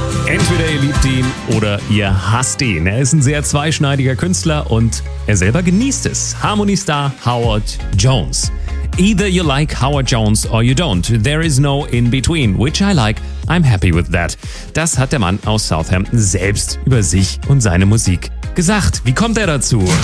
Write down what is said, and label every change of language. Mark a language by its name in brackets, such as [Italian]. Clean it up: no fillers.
[German] Entweder ihr liebt ihn oder ihr hasst ihn. Er ist ein sehr zweischneidiger Künstler und er selber genießt es. Harmoniestar Howard Jones. [English] Either you like Howard Jones or you don't. There is no in between. Which I like, I'm happy with that. [German] Das hat der Mann aus Southampton selbst über sich und seine Musik gesagt. Wie kommt er dazu?